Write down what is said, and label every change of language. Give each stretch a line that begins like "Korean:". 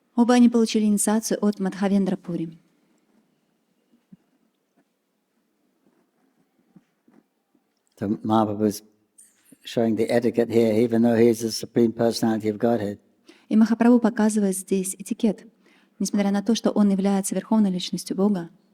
Russian: Оба они получили инициацию от Мадхавендра Пури.
English: So Mahaprabhu is showing the etiquette here, even though he is the Supreme Personality of Godhead.
Russian: И Махапрабху показывает здесь этикет. Несмотря на то, что он является верховной личностью Бога,